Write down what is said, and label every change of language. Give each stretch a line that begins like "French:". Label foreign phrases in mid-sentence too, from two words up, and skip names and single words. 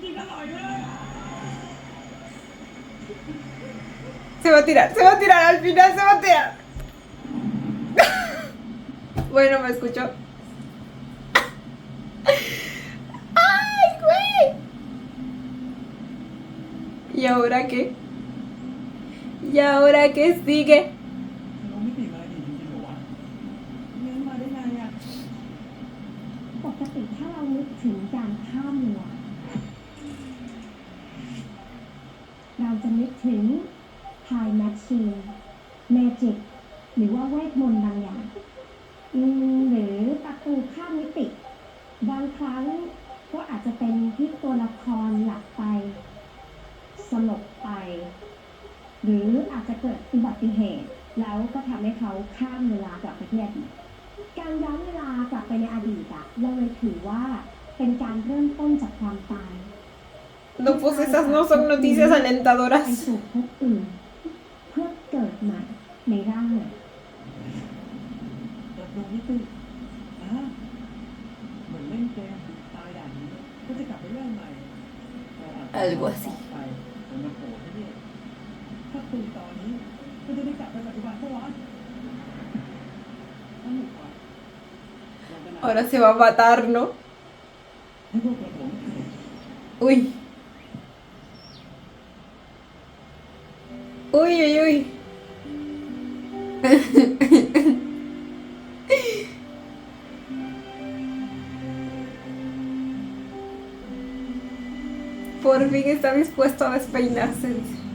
Spanish: Se va a tirar, al final se va a tirar. Bueno, me escuchó. ¡Ay, güey! ¿Y ahora qué? ¿Y ahora qué sigue?
Thai: น้องไม่ติดอะไรอีกจริงๆเหรอวะเลี้ยงมาได้ไงอ่ะ ปกติถ้าเรานึกถึงการข้ามเวลาเราจะนึกถึง
English: time machine magic
Thai: หรือว่าเวท มนต์บางอย่างหรือประตูข้ามมิติ บางครั้งก็อาจจะเป็นที่ตัวละครหลับไปสลบไป หรืออาจจะเกิดอุบัติเหตุ แล้วก็ทำให้เขาข้ามเวลากลับไปที่อดีตการย้อนเวลากลับไปในอดีตอะเราเลยถือว่าเป็นการเริ่มต้นจากความตาย
Spanish: No, pues esas no son noticias
Thai: ไป
Spanish: alentadoras.
Thai: สู่ภพอื่น เพื่อเกิดใหม่ในร่างใหม่ เปิดดวงมิติเหมือนเล่นเกมตายด่านนี้ก็จะกลับไปเริ่มใหม่
Spanish: Algo así.
Thai: ไปมันมาโผล่ที่นี่ถ้าตื่นตอนนี้ก็จะได้กลับไปปัจจุบันเมื่อวานสนุกกว่า
Spanish: Ahora se va a matar, ¿no?
Thai: ให้พวกเราผม
Spanish: Uy. Uy, uy, uy. Por fin está dispuesto a despeinarse, dice.